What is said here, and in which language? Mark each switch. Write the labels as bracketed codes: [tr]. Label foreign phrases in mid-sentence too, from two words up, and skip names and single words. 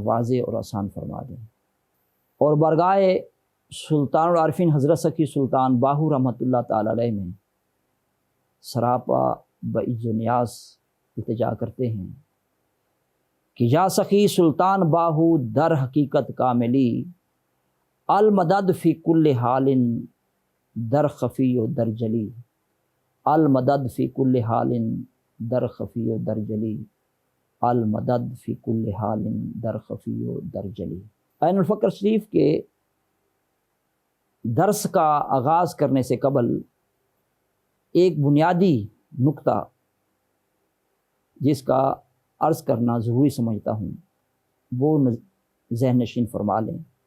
[ur] واضح اور آسان فرما دیں، اور بارگاہ سلطان العارفین حضرت سخی سلطان باہو رحمۃ اللہ تعالی علیہ میں سراپا بعز و نیاز التجا کرتے ہیں کہ یا سخی سلطان باہو [fa] در حقیقت کاملی، المدد فی کل حال در خفی و در جلی، المدد فی کل حال در خفی و در جلی، المدد فی کل حال در خفی و در جلی۔ [ur] عین الفقر شریف کے درس کا آغاز کرنے سے قبل ایک بنیادی نقطہ جس کا عرض کرنا ضروری سمجھتا ہوں وہ ذہن نشین فرما لیں۔